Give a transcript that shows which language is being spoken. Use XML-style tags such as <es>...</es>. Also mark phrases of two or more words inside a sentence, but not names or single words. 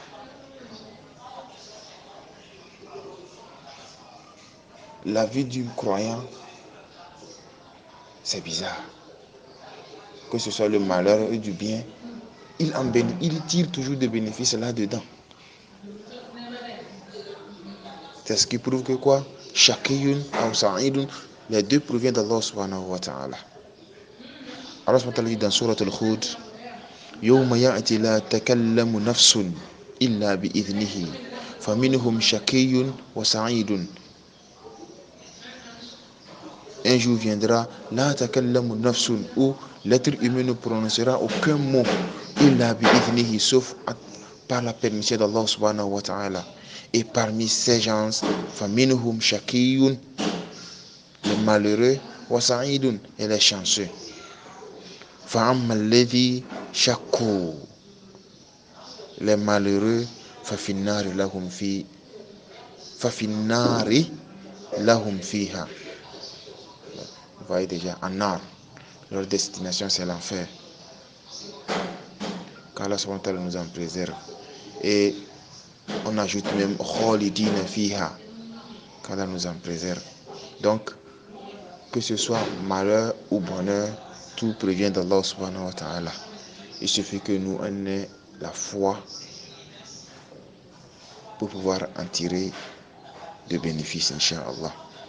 <fr>La vie du croyant, c'est bizarre. Que ce soit le malheur et du bien, il tire toujours des bénéfices là-dedans. C'est ce qui prouve que quoi? Shaqiyun ou sa'idun, les deux proviennent d'Allah</fr> <ar>سبحانه وتعالى. الله سبحانه وتعالى</ar> <fr>dit dans</fr> <ar>سورة هود يوم يأت لا تكلم نفس إلا بإذنه فمنهم شقي وسعيد.</ar> <fr>Un jour viendra,</fr> <ar>لا تكلم نفس,</ar> <fr>où l'être humain ne prononcera aucun mot,</fr> <ar>إلا بإذنه,</ar> <fr>sauf par la permission d'Allah</fr> <ar>سبحانه وتعالى.</ar> <fr>Et parmi ces gens,</fr> <ar>فمنهم شقي,</ar> <fr>les malheureux,</fr> <ar>وسعيد,</ar> <fr>et les chanceux.</fr> <ar>فأما الذين شقوا,</ar> <fr>les malheureux,</fr> <ar>ففي النار لهم فيها.</ar> <fr>Vous voyez déjà, en nar, leur destination c'est l'enfer. Qu'Allah</fr> <ar>سبحانه وتعالى</ar> <fr>nous en préserve. Et on ajoute même</fr> <ar>خالدين فيها,</ar> <fr>qu'Allah nous en préserve. Donc, que ce soit malheur ou bonheur, tout provient d'Allah</fr> <ar>سبحانه وتعالى.</ar> <fr>Il suffit que nous en ayons la foi pour pouvoir en tirer de bénéfices, Inch'Allah.</fr>